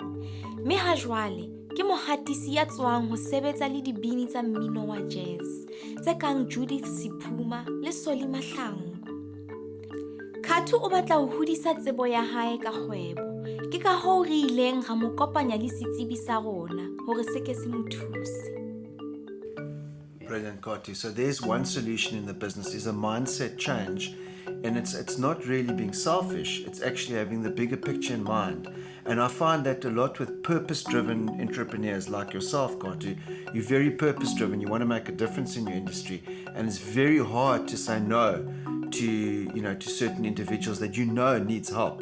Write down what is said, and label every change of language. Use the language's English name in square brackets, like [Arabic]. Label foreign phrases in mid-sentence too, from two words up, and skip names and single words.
[Southern Sotho] Mme ha jwale ke mohatisi ya tswang ho sebetsa le dibini tsa mmino wa jazz tse kang Judith Siphuma le Soli Mahlangu. Khathu o batla ho hodisa tsebo ya hae ka kgwebo. Ke ka hoo re ileng ra mo kopanya le setsebi sa rona hore se ke se mo thuse. [English] Brilliant, Khathu. So there's one solution in the business, is a mindset change. And it's not really being selfish, it's actually having the bigger picture in mind. And I find that a lot with purpose-driven entrepreneurs like yourself, Khathu. You're very purpose-driven, you want to make a difference in your industry, and it's very hard to say no to certain individuals that needs help.